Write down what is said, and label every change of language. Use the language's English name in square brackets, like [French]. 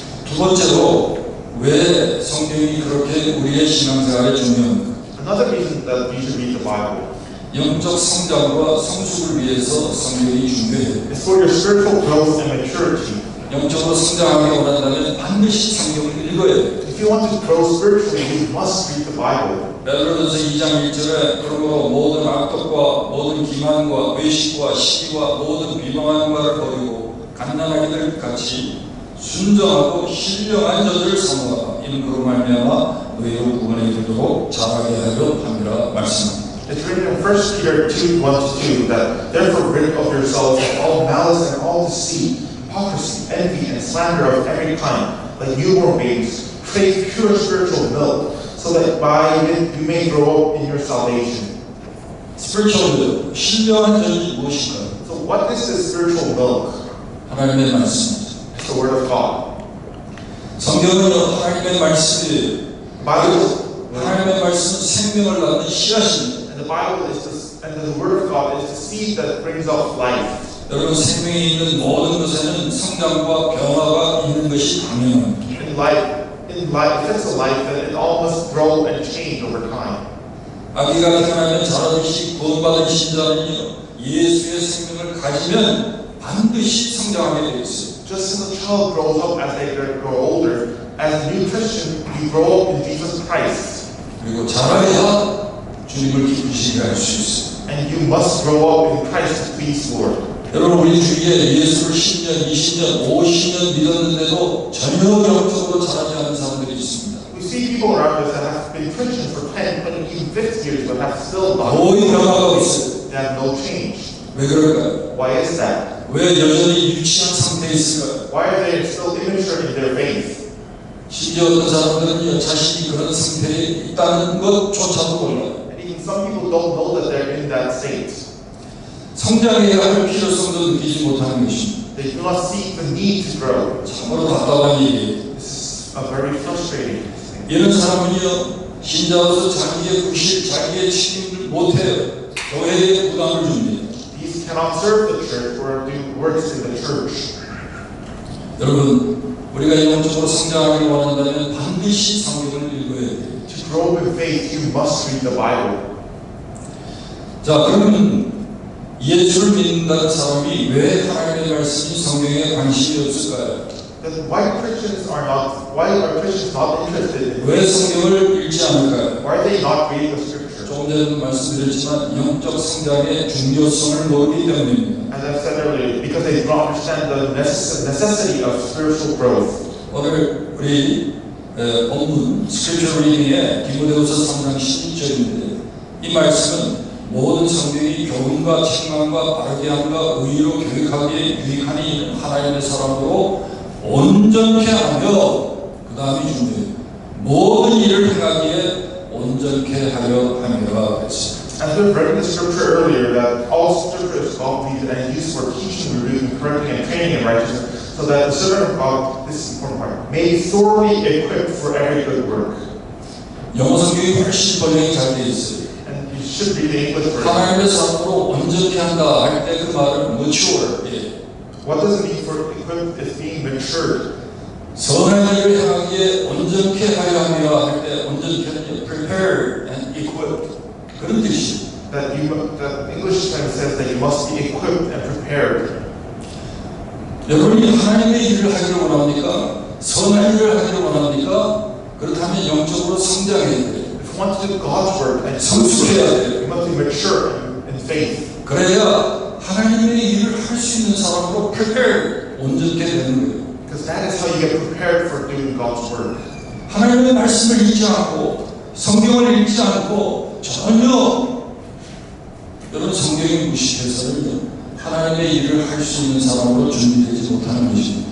[Korean] 두 번째로 왜 성경이 그렇게 우리의 신앙생활에 중요한가? [English] Another reason that we should read the Bible [Korean] 영적 성장과 성숙을 위해서 성경이 중요해요. [English] is for your spiritual growth and maturity. [Korean] 영적으로 성장하기 원한다면 반드시 성경을 읽어야 돼요. [English] If you want to grow spiritually, you must read the Bible. [Korean] 베드로전서 2장 1절에 그러므로 모든 악독과 모든 기만과 외식과 시기와 모든 비방하는 말을 버리고 갓난아기들 같이 순정하고 신령한 자들을 사모하라. 이는 그로 말미암아 너희로 구원에 이르도록 자라게 하려 함이라 말씀합니다. [English] It's written in 1 Peter 2:1-2 that therefore rid of yourselves of all malice and all deceit, hypocrisy, envy, and slander of every kind, like newborn babies, crave pure spiritual milk, so that by it you may grow up in your salvation. spiritual milk, [Korean] 신령한 자는 무엇인가? [English] So what is this spiritual milk? [Korean] 하나님의 말씀입니다. [English] It's the Word of God. [Korean] 성경은 하나님의 말씀이에요. 하나님의 말씀은 생명을 낳는 씨앗입니다. [English] And the Bible is the Word of God is the seed that brings out life. [Korean] 여러분 생명이 있는 모든 것에는 성장과 변화가 있는 것이 당연합니다. [English] In life, if it's a life, then it all must grow and change over time. [Korean] 아기가 태어나면 자라듯이 구원받은 신자는요 예수의 생명을 가지면 반드시 성장하게 되어 있어요. [English] Just as a child grows up as they grow older, as a new Christian, you grow up in Jesus Christ. [Korean] 그리고 자라야 주님을 기쁘시게 할 수 있어요. [English] And you must grow up in Christ to please Lord. [Korean] 여러분 우리 주위에 예수를 10년, 20년, 50년 믿었는데도 전혀 영적으로 자라지 않은 사람들이 있습니다. [English] We see people around us that have been Christians for 10, 20, even 50 years, but have still not. [Korean] 거의 변화가 없어요. [English] They have no change. [Korean] 왜 그럴까요? [English] Why is that? [Korean] 왜 여전히 유치한 상태에 있을까요? [English] Why are they still immature in their faith? [Korean] 심지어 어떤 사람들은요 자신이 그런 상태에 있다는 것조차도 몰라요. [English] And even some people don't know that they're in that state. [Korean] 성장해야 할 필요성도 느끼지 못하는 것입니다. [English] They do not see the need to grow. [Korean] 참으로 답답한 일이에요. [English] This is a very frustrating thing. [Korean] 이런 사람은요 신자로서 자기의 부실, 자기의 책임을 못해요. 교회에 부담을 줍니다. [English] These cannot serve the church or do works in the church. [Korean] 여러분 우리가 영적으로 성장하기 원한다면 반드시 성경을 읽어야 돼요. [English] To grow in faith, you must read the Bible. [Korean] 자 그러면 예수를 믿는다는 사람이 왜 하나님의 말씀이 성경에 관심이 없을까요? [English] Then why are Christians not interested in [Korean] 왜 성경을 읽지 않을까요? [English] Why are they not reading the scripture? [Korean] 조금 전에도 말씀드렸지만 영적 성장의 중요성을 모르기 때문입니다. [English] As I said earlier, because they do not understand the necessity of spiritual growth. [Korean] 오늘 우리 본문 스크립처 리딩의 디모데후서 3장 12절인데 이 말씀은 모든 성경이 교훈과 책망과 바르게 함과 의로 교육하기에 유익하니 하나님의 사람으로 온전케 하며 그 다음이 중요해요. 모든 일을 행하기에 온전케 하려 함이라 했습니다. [English] As we've read in the scripture earlier, that all scripture is God-breathed and used for teaching, rebuking, correcting, and training in righteousness, so that the servant of God, this is the important part, may be thoroughly equipped for every good work. [Korean] 영어 성경이 훨씬 번역이 잘 되어 있어요. [English] And you should read the English version. [Korean] 하나님의 사람으로 온전케 한다 할 때 그 말은 mature. 예. [English] What does it mean for equipped is being matured? [Korean] 선한 일을 향하기에 온전케 하려 하며 할 때 온전케는 [English] prepared and equipped [Korean] 그런 뜻이에요. [English] That English kind of says that you must be equipped and prepared. [Korean] 여러분이 하나님의 일을 하기를 원합니까? 선한 일을 하기를 원합니까? 그렇다면 영적으로 성장해야 돼요. [English] If you want to do God's work and [Korean] 성숙해야 돼요. [English] you must be mature in faith. [Korean] 그래야 하나님의 일을 할 수 있는 사람으로 prepared 온전케 되는 거예요. [English] Because that is how you get prepared for doing God's work. [Korean] 하나님의 말씀을 읽지 않고 성경을 읽지 않고 전혀 여러분 성경이 무식해서는 하나님의 일을 할 수 있는 사람으로 준비되지 못하는 것입니다.